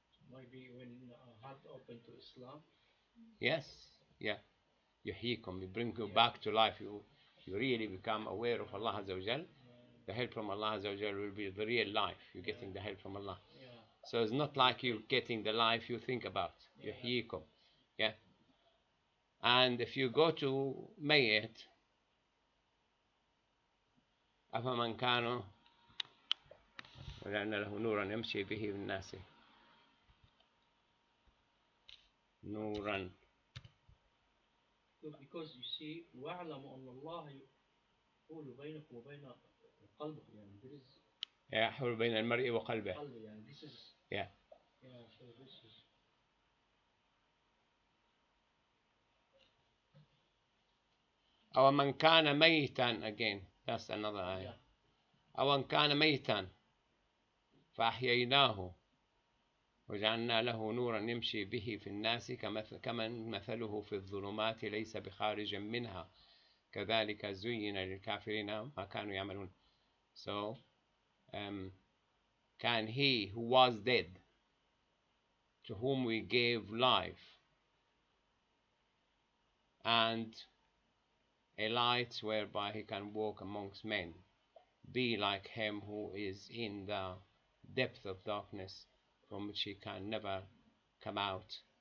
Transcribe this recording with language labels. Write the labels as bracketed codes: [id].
[en] maybe when heart open to Islam. Yes, yeah. يحييكم, we bring you back to life. You really become aware of Allah Azza wa Jal. The help from Allah Azza wa Jal will be the real life. You're getting the help from Allah. So it's not like you getting the life you think about. [ar] يحييكم. Yeah. [en] And if you go to [ar] ميت, أفمن كانوا وجعلنا له نورا يمشي به بالناس. نورا. [en] Because you see, [ar] وَاعْلَمُوا أَنَّ اللَّهَ يحول بينكم وبين قلبك. [en] يعني there is [ar] يحول بين المرء وقلبه. [en] يعني this is Yeah. Yeah, so this is [ar] أو من كان ميتا again. [en] That's another ayah. [ar] أو من كان ميتا فأحييناه وجعلنا له نورا يمشي به في الناس كمن مثله في الظلمات ليس بخارج منها كذلك زين للكافرين ما كانوا يعملون. [en] So can he who was dead, to whom we gave life and a light whereby he can walk amongst men, be like him who is in the depth of darkness from which he can never come out?